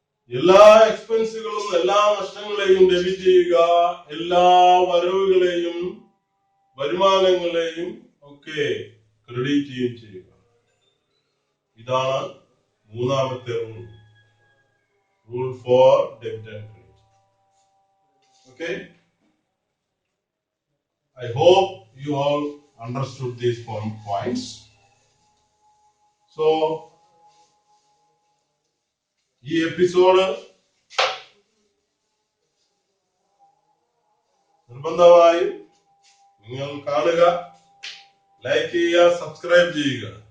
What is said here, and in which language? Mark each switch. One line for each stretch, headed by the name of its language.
Malayalam: എല്ലാ എക്സ്പെൻസുകളും എല്ലാ നഷ്ടങ്ങളെയും ഡെബിറ്റ് ചെയ്യുക, എല്ലാ വരവുകളെയും വരുമാനങ്ങളെയും ഒക്കെ ക്രെഡിറ്റ് ചെയ്യുക. ഇതാണ് മൂന്നാമത്തെ rule for debit and credit.
English: Okay, I hope you all understood these points.
Malayalam: So ഈ എപ്പിസോഡ് നിർബന്ധമായും നിങ്ങൾ കാണുക, ലൈക്ക് ചെയ്യുക, സബ്സ്ക്രൈബ് ചെയ്യുക.